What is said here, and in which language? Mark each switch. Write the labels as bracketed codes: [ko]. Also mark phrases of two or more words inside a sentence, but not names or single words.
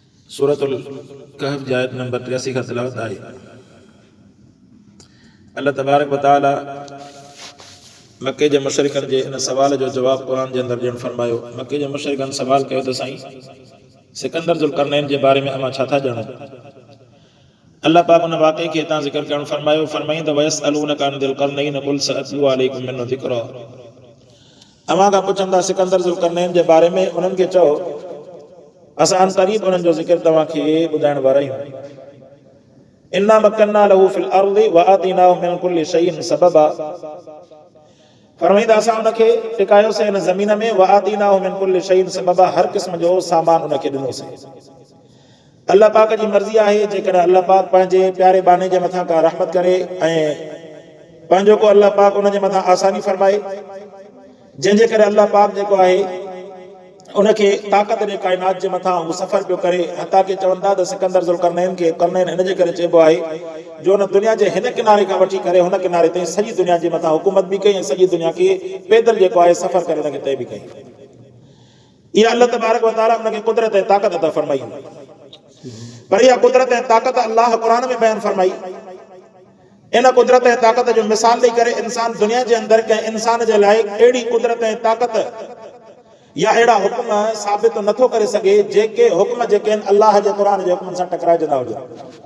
[sd] सूरतुल कहफ जी आयत नंबर 83 का तिलावत आई। अल्लाह तबारक व तआला मक्के जे मुशरिकन जे इन सवाल जो जवाब कुरान जे अंदर ॾियणु फरमायो। मक्के जे मुशरिकन सवाल कयो त साईं सिकंदर ज़ुल्करनैन जे बारे में अमां छा था ॼाणूं। अल्लाह पाक उन वाक़े खे हितां ज़िक्र करणु फरमायो। फरमाईं त [ar] ويسألونك عن ذي القرنين قل سأتلو عليكم منه ذكرا. [sd] अवां खां पुछंदा सिकंदर ज़ुल्करनैन जे बारे में, उन्हनि खे चओ असां क़रीब उन्हनि जो ज़िक्र तव्हांखे ॿुधाइण वारा आहियूं। [ar] إنا مكنا له في الأرض وآتيناه من كل شيء سببا. [sd] फरमाईंदा असां उनखे टिकायोसीं हिन ज़मीन में, [ar] وآتيناه من كل شيء سببا, [sd] हर क़िस्म जो सामान उनखे ॾिनोसीं। अल्लाह पाक जी मर्ज़ी आहे जेकॾहिं अल्लाह पाक पंहिंजे प्यारे बाने जे मथां का रहमत करे ऐं पंहिंजो को अल्लाह पाक उन जे मथां आसानी फरमाए, जंहिंजे करे अल्लाह पाक जेको आहे उनखे ताक़त ॾे काइनात जे मथां उहो सफ़र पियो करे। हता के चवंदा त सिकंदर ज़ुल्करनैन खे करनैन इन जे करे चइबो आहे जो हुन दुनिया जे हिन किनारे खां वठी करे हुन किनारे ताईं सॼी दुनिया जे मथां हुकूमत बि कई ऐं सॼी दुनिया खे पैदल जेको आहे सफ़र करे हुनखे तय बि कई। इहा अल्लाह तबारक व तआला उनखे कुदरत ऐं ताक़त अता फरमाई। पर इहा कुदरत ऐं ताक़त अल्लाह क़ुरान में बयान फरमाई। इन कुदरत ऐं ताक़त जो मिसाल ॾेई करे इंसान दुनिया जे अंदरि कंहिं इंसान जे लाइ अहिड़ी कुदरत ऐं ताक़त या अहिड़ा हुकुम साबित नथो करे सघे जेके हुकुम जेके आहिनि अल्लाह जे क़ुरान जे हुकुम सां टकराइजंदा हुजनि।